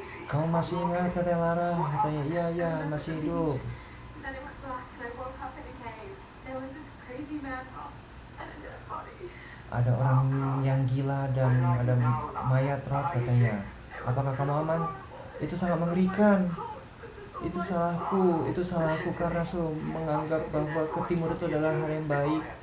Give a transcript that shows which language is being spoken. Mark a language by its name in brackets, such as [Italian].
[Indonesian] Kamu masih ingat kata Lara? Katanya iya masih hidup. [English] Then it went black and I woke up in a cave. There was this crazy man and a dead body. [Indonesian] Ada orang yang gila dan ada mayat Rod katanya. Apakah kamu aman? Itu sangat mengerikan. Itu salahku karena menganggap bahwa ke timur itu adalah hal yang baik.